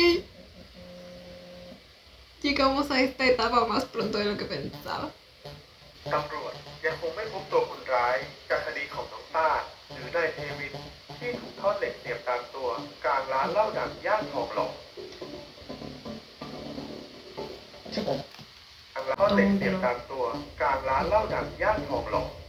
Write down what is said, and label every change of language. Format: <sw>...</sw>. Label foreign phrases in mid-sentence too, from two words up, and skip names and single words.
<es>Llegamos a esta etapa más pronto de lo que pensaba.</es> <th>ตำรวจยังคงไม่พบตัวคนร้ายจากคดีของน้องต้าหรือนายเทวินที่ถูกทอดเหล็กเสียบตามตัวกลางร้านเหล้าดังย่านทองหล่อ ที่ผม กลางร้านทอดเหล็กเสียบตามตัวกลางร้านเหล้าดังย่านทองหล่อ</th>